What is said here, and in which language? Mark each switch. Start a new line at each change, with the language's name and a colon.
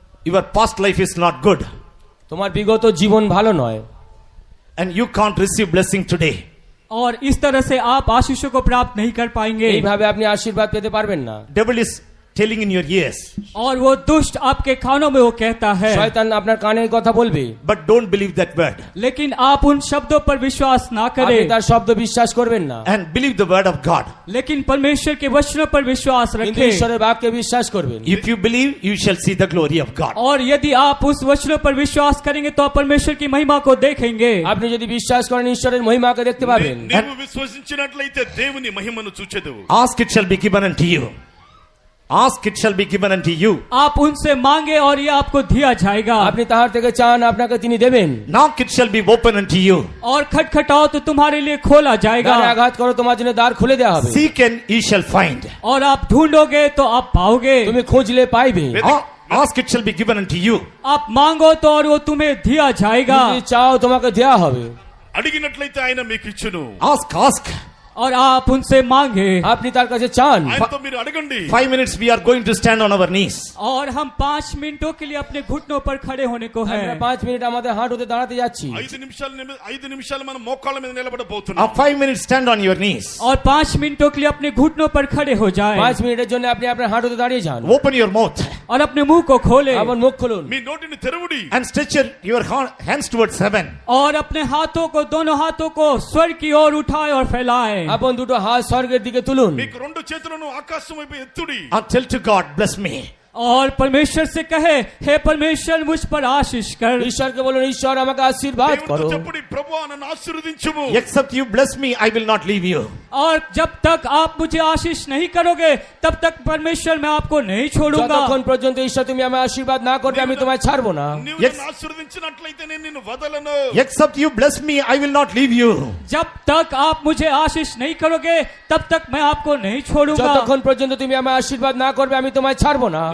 English: your past life is not good,
Bangla: তোমার বিগত জীবন ভালো নয়,
English: and you can't receive blessing today.
Hindi: और इस तरह से आप आशीषों को प्राप्त नहीं कर पाएंगे।
Bangla: এইভাবে আপনি আশীর্বাদ পেতে পারবেন না।
English: Devil is telling in your ears,
Hindi: और वो दुष्ट आपके कानों में वो कहता है,
Bangla: শয়তান আপনার কানে এই কথা বলবে,
English: but don't believe that word,
Hindi: लेकिन आप उन शब्दों पर विश्वास ना
Bangla: আপনি
Hindi: करें,
Bangla: তার শব্দ বিশ্বাস করবেন না,
English: and believe the word of God.
Hindi: लेकिन परमेश्वर के वचनों पर विश्वास
Bangla: কিন্তু
Hindi: रखें।
Bangla: ঈশ্বরের বাক্যে বিশ্বাস করবেন।
English: If you believe, you shall see the glory of God.
Hindi: और यदि आप उस वचनों पर विश्वास करेंगे तो आप परमेश्वर की महिमा को देखेंगे।
Bangla: আপনি যদি বিশ্বাস করেন ঈশ্বরের মহিমাকে দেখতে পাবেন।
Telugu: నీవు విశ్వసించినట్లయితే దేవుని మహిమను చూచెదవు.
English: Ask, it shall be given unto you. Ask, it shall be given unto you.
Hindi: आप उनसे मांगे और ये आपको दिया जाएगा।
Bangla: আপনি তাহার থেকে চান, আপনাকে তিনি দেবেন।
English: Knock, it shall be open unto you.
Hindi: और खटखटाओ तो तुम्हारे लिए खोला जाएगा।
Bangla: দ্বারে আঘাত করো, তোমার জন্য দ্বার খুলে দেওয়া হবে।
English: Seek and ye shall find.
Hindi: और आप ढूंढोगे तो आप पाओगे।
Bangla: তুমি খুঁজলে পাইবে।
English: Ask, it shall be given unto you.
Hindi: आप मांगो तो और वो तुम्हें दिया जाएगा।
Bangla: যদি চাও তোমাকে দেওয়া হবে।
Telugu: అడిగినట్లయితే ఆయన మీకు ఇచ్చును.
English: Ask, ask.
Hindi: और आप उनसे मांगे।
Bangla: আপনি তার কাছে চান।
Telugu: ఆయనతో మీరు అడగండి.
English: 5 minutes we are going to stand on our knees.
Hindi: और हम 5 मिनटों के लिए अपने घुटनों पर खड़े होने को है।
Bangla: আমরা 5 মিনিট আমাদের হাঁটুতে দাঁড়াতে যাচ্ছি।
Telugu: 5 నిమిషాలు మనం మోకాళ్ళ మీద నిలబడబోతున్నాం.
English: 5 minutes stand on your knees.
Hindi: और 5 मिनटों के लिए अपने घुटनों पर खड़े हो जाए।
Bangla: 5 মিনিটের জন্য আপনি আপনার হাঁটুতে দাঁড়িয়ে যান।
English: Open your mouth
Hindi: और अपने मुंह को खोले।
Bangla: আপনার মুখ খুলুন।
Telugu: మీ నోటిని తెరవుడి.
English: and stretch your hands towards heaven.
Hindi: और अपने हाथों को, दोनों हाथों को स्वर्ग की ओर उठाए और फैलाए।
Bangla: আপন দুটো হাত স্বর্গের দিকে তুলুন।
Telugu: మీకు రెండు చేతులను ఆకాశం వైపు ఎత్తుడి.
English: And tell to God, bless me.
Hindi: और परमेश्वर से कहे, हे परमेश्वर मुझ पर आशीष कर।
Bangla: ঈশ্বরকে বলুন, ঈশ্বর আমাকে আশীর্বাদ
Telugu: దేవునితో
Bangla: করো।
Telugu: చెప్పుడి, ప్రభువా నన్ను ఆశీర్వదించుము.
English: Except you bless me, I will not leave you.
Hindi: और जब तक आप मुझे आशीष नहीं करोगे तब तक परमेश्वर मैं आपको नहीं छोड़ूंगा।
Bangla: যতক্ষণ পর্যন্ত ঈশ্বর তুমি আমায় আশীর্বাদ না করবে আমি তোমায় ছাড়বো না।
Telugu: నీవు
English: Yes.
Telugu: నన్ను ఆశీర్వదించినట్లయితే నేను నిన్ను వదలను.
English: Except you bless me, I will not leave you.
Hindi: जब तक आप मुझे आशीष नहीं करोगे तब तक मैं आपको नहीं छोड़ूंगा।
Bangla: যতক্ষণ পর্যন্ত তুমি আমায় আশীর্বাদ না করবে আমি তোমায় ছাড়বো না।